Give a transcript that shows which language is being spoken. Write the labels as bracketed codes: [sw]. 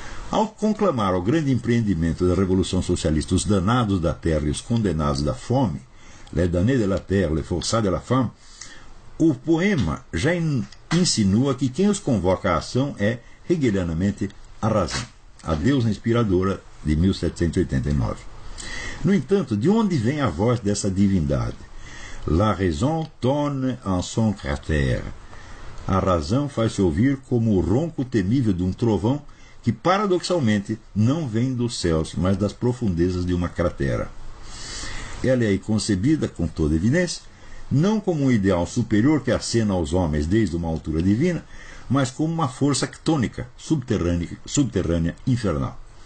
[pt] Ao conclamar o grande empreendimento da Revolução Socialista os danados da terra e os condenados da fome, [fr] les damnés de la terre, les forçats de la femme, [pt] o poema já insinua que quem os convoca à ação é, hegelianamente, a razão, a deusa inspiradora de 1789. No entanto, de onde vem a voz dessa divindade? [fr] La raison tonne en son cratère. [pt] A razão faz-se ouvir como o ronco temível de um trovão que paradoxalmente não vem dos céus, mas das profundezas de uma cratera. Ela é aí concebida, com toda evidência, não como um ideal superior que acena aos homens desde uma altura divina, mas como uma força ctônica, subterrânea, infernal.